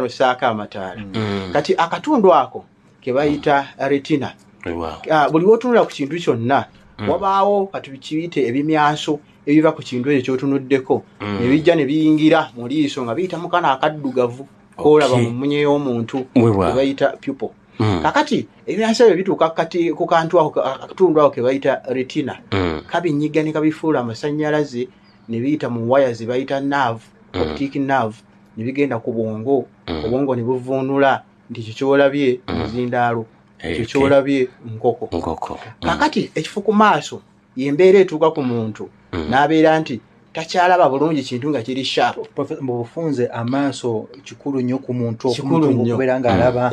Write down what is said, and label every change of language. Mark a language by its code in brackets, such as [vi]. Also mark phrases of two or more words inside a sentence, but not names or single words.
[lg] n'ossaako amataala kati akatundu ako ke bayita retina buli wotunula ku kintu kyonna wabaawo kati kiyite ebimyaso ebiva ku kintu ekyo kyotunuddeko ne bijja ne biyingira mu liiso nga biyita mu kana akaddugavu koolaba mu mmunye y'omuntu ke bayita pupil kakati ebimyaso ebyo bituuka kati ku kantu ako akatundu ako ke bayita retina kabinyiga ne kabifuula amasannyalaze ne biyita mu waya ze bayita nerve [en] optic nerve [lg] ne bigenda ku bwongo obwongo ne buvuunula nti ekyo kyolabye muzindaalo ekyo kyolabye nkoko kakati ekifo ku maaso yembeera etuuka ku muntu n'abeera nti takyalaba bulungi kintu nga kiri sharp mu bufunze amaaso kikulu nnyo ku muntu okubeera ng'alaba